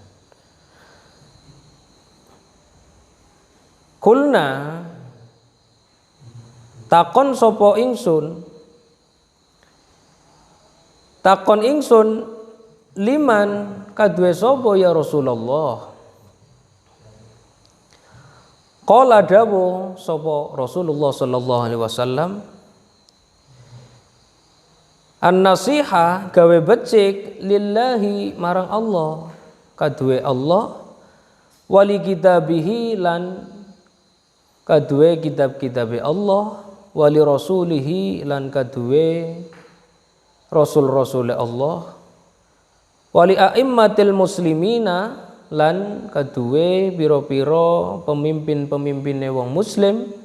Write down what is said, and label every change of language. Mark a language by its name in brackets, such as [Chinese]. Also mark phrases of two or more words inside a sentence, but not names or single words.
[Javanese] Kulna takon sapa ingsun, takon ingsun liman kadue sapa ya Rasulullah. Qala dawu sapa Rasulullah [Arabic] sallallahu alaihi wasallam, [Javanese] an-nasihah gawe becik lillahi marang Allah, kadue Allah, [Arabic] wali kitabihi [Javanese] lan kadue kitab-kitabe Allah, [Arabic] wali rasulihi [Javanese] lan kadue rasul-rasule Allah, [Arabic] wali a'immatil muslimina [Javanese] lan kadue pira-pira pemimpin-pemimpine wong muslim,